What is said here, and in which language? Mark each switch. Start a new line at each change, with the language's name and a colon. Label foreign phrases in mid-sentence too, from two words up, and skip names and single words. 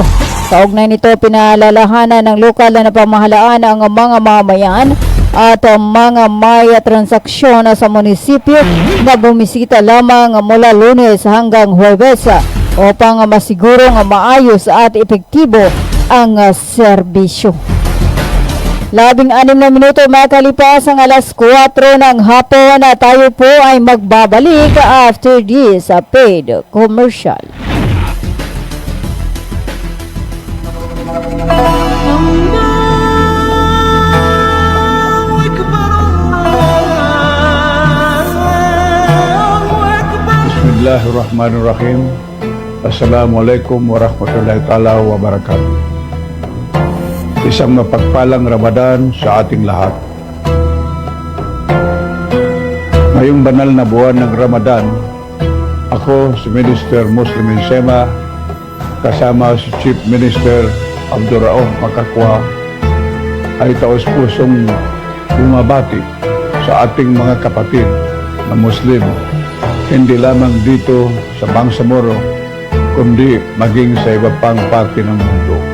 Filipino: Kaugnay nito, pinaalalahanan ng lokal na pamahalaan ang mga mamayan at mga may transaksyon sa munisipyo na bumisita lamang mula Lunes hanggang Huwebes upang masigurong maayos at epektibo ang serbisyo. 16 na minuto makalipas ang alas 4 ng hapon na tayo po ay magbabalik
English: after this paid commercial.
Arabic: بسم الله الرحمن الرحيم. السلام عليكم ورحمة الله تعالى وبركاته.
Filipino: Isang mapagpalang Ramadan sa ating lahat. Ngayong banal na buwan ng Ramadan, ako si Minister Muslim Insema kasama si Chief Minister Abdurraouf Makakwa ay taos-pusong bumabati sa ating mga kapatid na Muslim, hindi lamang dito sa Bangsamoro kundi maging sa iba pang parte ng mundo.